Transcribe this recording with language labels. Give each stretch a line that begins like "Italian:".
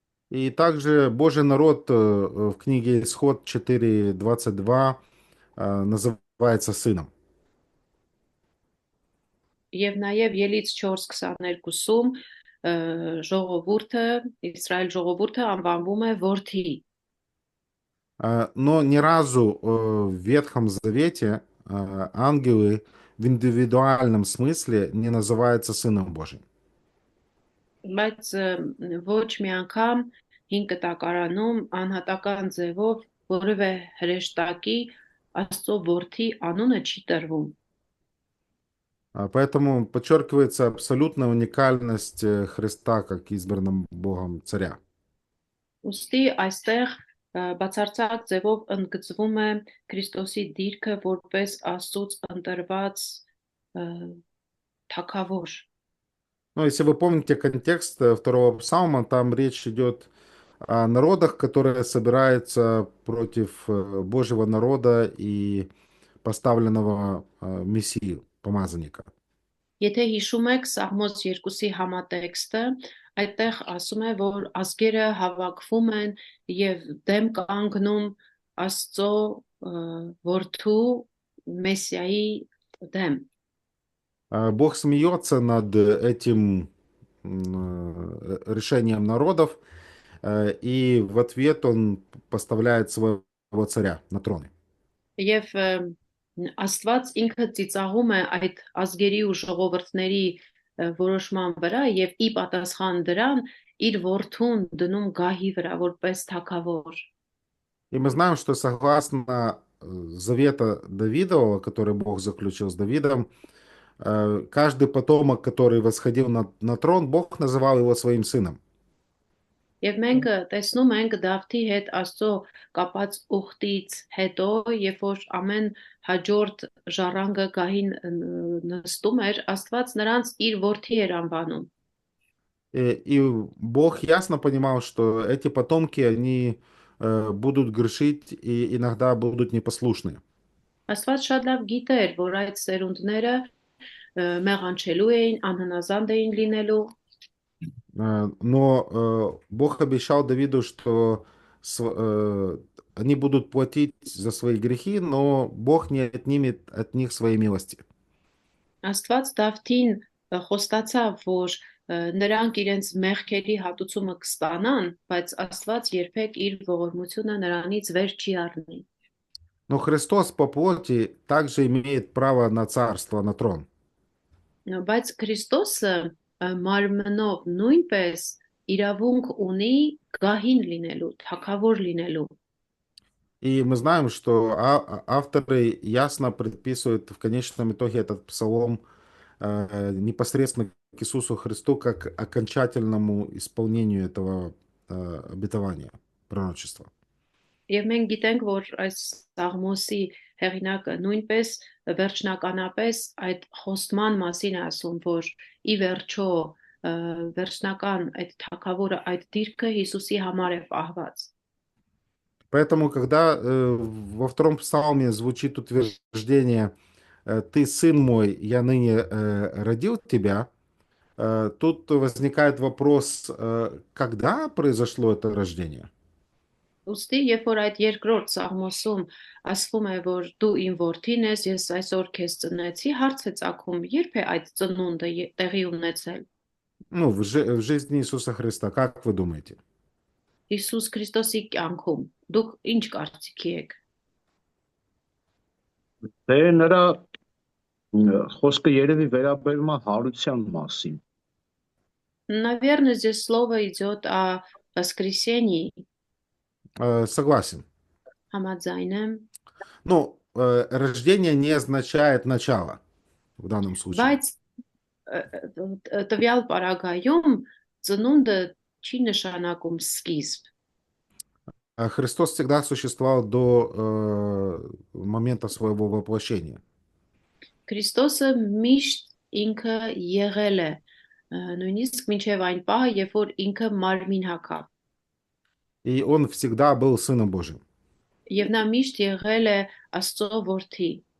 Russian: И также Божий народ в книге Исход 4:22 называется сыном.
Armenian: Եվ նաև Ելից 4:22-ում ժողովուրդը, Իսրայել ժողովուրդը անվանվում է որդի։
Russian: Но ни разу в Ветхом Завете ангелы в индивидуальном смысле не называется Сыном Божьим.
Armenian: Բայց ոչ մի անգամ հին կտակարանում անհատական ձևով որևէ հրեշտակի Աստծո որդի անունը չի տրվում։
Russian: Поэтому подчеркивается абсолютная уникальность Христа как избранным Богом царя.
Armenian: Ուստի այստեղ բացարձակ ձևով ընդգծվում է Քրիստոսի դիրքը որպես Աստծոց ընտրված թագավոր։
Russian: Ну, если вы помните контекст второго псалма, там речь идет о народах, которые собираются против Божьего народа и поставленного Мессию, помазанника.
Armenian: Եթե հիշում եք Սաղմոս 2-ի համատեքստը, այդտեղ ասում է, որ ազգերը հավաքվում են եւ դեմ կանգնում Աստծո որդու Մեսիայի դեմ։
Russian: Бог смеется над этим решением народов, и в ответ он поставляет своего царя на трон.
Armenian: Եվ Աստված ինքը ծիծաղում է այդ ազգերի ու ժողովուրդների որոշման вրա եւ ի պատասխան դրան իր որդուն դնում գահի վրա որպես թագավոր։
Russian: И мы знаем, что согласно завета Давидова, который Бог заключил с Давидом, каждый потомок, который восходил на трон, Бог называл его своим сыном.
Armenian: Եվ մենք տեսնում ենք Դավթի հետ Աստծո կապած ուխտից հետո, երբ որ ամեն հաջորդ ժառանգը գահին նստում էր, Աստված նրանց իր որդի էր անվանում։
Russian: И Бог ясно понимал, что эти потомки, они будут грешить и иногда будут непослушны.
Armenian: Աստված շատ լավ գիտեր, որ այդ սերունդները մեղանչելու էին, անհնազանդ էին լինելու։
Russian: Но Бог обещал Давиду, что они будут платить за свои грехи, но Бог не отнимет от них своей милости.
Armenian: Աստված Դավթին խոստացավ, որ նրանք իրենց մեղքերի հատուցումը կստանան, բայց Աստված երբեք իր ողորմությունը նրանից վեր չի առնի։
Russian: Но Христос по плоти также имеет право на царство, на трон.
Armenian: Բայց Քրիստոսը մարմնով նույնպես իրավունք ունի գահին լինելու, թագավոր լինելու։
Russian: И мы знаем, что авторы ясно предписывают в конечном итоге этот псалом непосредственно к Иисусу Христу как окончательному исполнению этого обетования, пророчества.
Armenian: Եվ մենք գիտենք, որ այս Սաղմոսի հեղինակը նույնպես վերջնականապես այդ խոստման մասին է ասում, որ ի վերջո վերջնական այդ թագավորը, այդ դիրքը Հիսուսի համար է պահված։
Russian: Поэтому, когда во втором псалме звучит утверждение «Ты, сын мой, я ныне родил тебя», тут возникает вопрос, когда произошло это рождение?
Armenian: Ուստի, երբ որ այդ երկրորդ Սաղմոսում ասվում է, որ դու իմ որդին ես, ես այսօր քեզ ծնեցի, հարց է ծագում, երբ է այդ ծնունդը տեղի ունեցել։
Russian: Ну, в жизни Иисуса Христа, как вы думаете?
Armenian: Հիսուս Քրիստոսի կյանքում դուք ինչ կարծիքի եք։ Դե նրա խոսքը երևի վերաբերում է հարության մասին։
Russian: Наверное, здесь слово идет о воскресении. Согласен.
Armenian: Համաձայն եմ,
Russian: Ну, рождение не означает начало в данном случае.
Armenian: բայց տվյալ պարագայում ծնունդը չի նշանակում սկիզբ։
Russian: Христос всегда существовал до момента своего воплощения.
Armenian: Քրիստոսը միշտ ինքը եղել է, նույնիսկ մինչև այն պահը, երբ որ ինքը մարմին հագավ։
Russian: И он всегда был Сыном Божьим.
Armenian: Եվ նա միշտ եղել է Աստծո որդի։